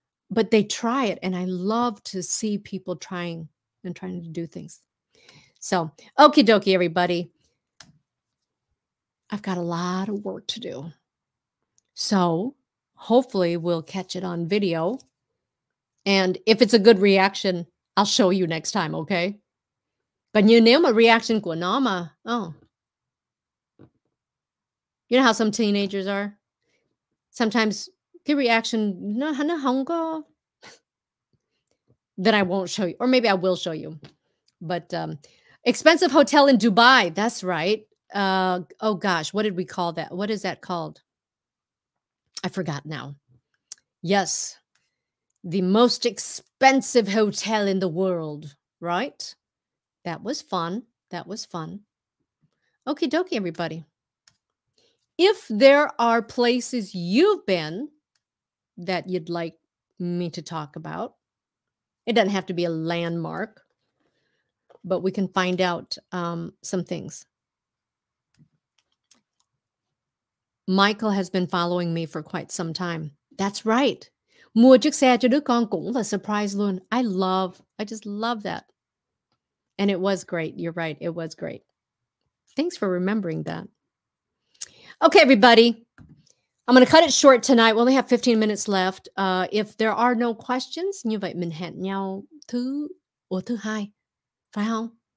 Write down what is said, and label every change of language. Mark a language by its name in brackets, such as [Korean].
[English] But they try it, and I love to see people trying to do things. So, okie dokie, everybody. I've got a lot of work to do. So, hopefully we'll catch it on video. And if it's a good reaction, I'll show you next time, okay? [Vietnamese] Còn như nếu mà reaction của nó mà, [English] you know how some teenagers are? Sometimes [Vietnamese] cái reaction nó không có, [English] then I won't show you. Or maybe I will show you. But expensive hotel in Dubai, that's right. Oh gosh, what did we call that? What is that called? I forgot now. Yes, the most expensive hotel in the world, right? That was fun. That was fun. Okie dokie, everybody. If there are places you've been that you'd like me to talk about, it doesn't have to be a landmark, but we can find out some things. Michael has been following me for quite some time. That's right. [Vietnamese] Mua chiếc xe cho đứa con cũng là surprise luôn. [English] I just love that. And it was great. You're right. It was great. Thanks for remembering that. Okay, everybody. I'm going to cut it short tonight. We only have 15 minutes left. If there are no questions, [Vietnamese] như vậy mình hẹn nhau thứ hai, phải không?